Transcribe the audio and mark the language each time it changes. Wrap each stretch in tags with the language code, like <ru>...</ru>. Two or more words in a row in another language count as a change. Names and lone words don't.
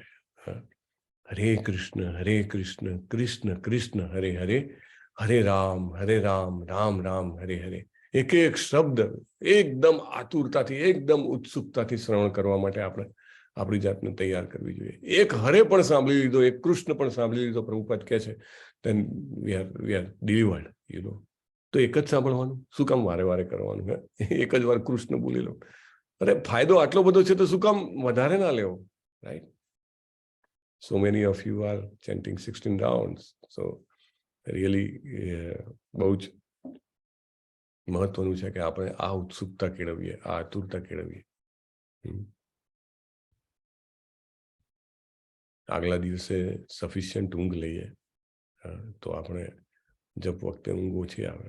<sa>હરે કૃષ્ણ કૃષ્ણ કૃષ્ણ હરે હરે, હરે રામ રામ રામ હરે હરે.</sa> <gu>એક એક શબ્દ એકદમ આતુરતાથી, એકદમ ઉત્સુકતાથી શ્રવણ કરવા માટે આપણે આપણી જાતને તૈયાર કરવી જોઈએ. એક હરે પણ સાંભળી લીધો, એક કૃષ્ણ પણ સાંભળી લીધો, પ્રભુપાદ કહે છે,</gu> <en>then we are delivered, you know.</en> <gu>તો એક જ સાંભળવાનું, શું કામ વારે વારે કરવાનું? એક જ વાર કૃષ્ણ બોલી લો. અરે ફાયદો આટલો બધો છે તો શું કામ વધારે ના લેવો? રાઈટ.</gu> <en>So many of you are chanting 16 rounds. So really</en> <gu>બહુ જ મહત્વનું છે કે આપણે આ ઉત્સુકતા કેળવીએ, આ આતુરતા કેળવીએ. આગલા દિવસે સફિશિયન્ટ ઊંઘ લઈએ તો આપણે જપ વખતે ઊંઘ ઓછી આવે.</gu>